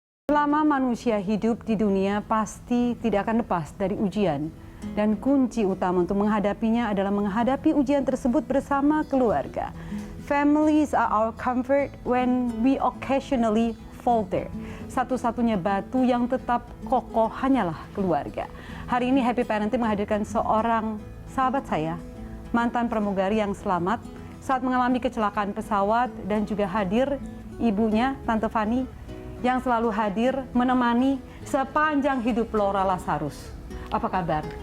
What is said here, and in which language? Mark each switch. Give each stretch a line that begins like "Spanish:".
Indonesian: Selama manusia hidup di dunia pasti tidak akan lepas dari ujian. Dan kunci utama untuk menghadapinya adalah menghadapi ujian tersebut bersama keluarga.
English: Families are our comfort when we occasionally falter.
Indonesian: Satu-satunya batu yang tetap kokoh hanyalah keluarga. Hari ini Happy Parenting menghadirkan seorang sahabat saya, mantan pramugari yang selamat saat mengalami kecelakaan pesawat, dan juga hadir ibunya, Tante Fani, yang selalu hadir menemani sepanjang hidup Laura Lazarus. Apa kabar?